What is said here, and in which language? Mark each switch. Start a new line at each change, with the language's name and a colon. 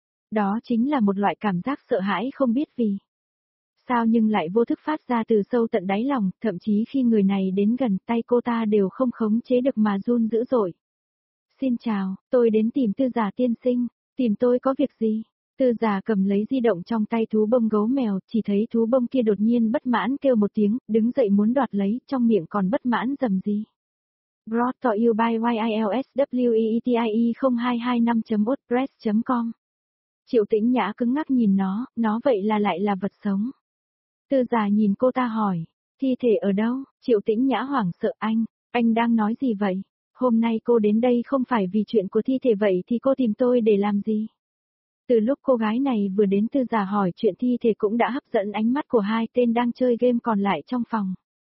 Vietnamese: Đó chính là một loại cảm giác sợ hãi không biết vì sao nhưng lại vô thức phát ra từ sâu tận đáy lòng, thậm chí khi người này đến gần tay cô ta đều không khống chế được mà run dữ dội. Xin chào, tôi đến tìm Tư Giả tiên sinh, tìm tôi có việc gì? Tư Giả cầm lấy di động trong tay thú bông gấu mèo, chỉ thấy thú bông kia đột nhiên bất mãn kêu một tiếng, đứng dậy muốn đoạt lấy, trong miệng còn bất mãn rầm gì.
English: Brought to you by YILSWEETIE0225.wordpress.com.
Vietnamese: Triệu Tĩnh Nhã cứng ngắc nhìn nó vậy là lại là vật sống. Tư Giả nhìn cô ta hỏi, thi thể ở đâu? Triệu Tĩnh Nhã hoảng sợ, anh đang nói gì vậy? Hôm nay cô đến đây không phải vì chuyện của thi thể vậy thì cô tìm tôi để làm gì? Từ lúc cô gái này vừa đến Tư Giả hỏi chuyện thi thể cũng đã hấp dẫn ánh mắt của hai tên đang chơi game còn lại trong phòng.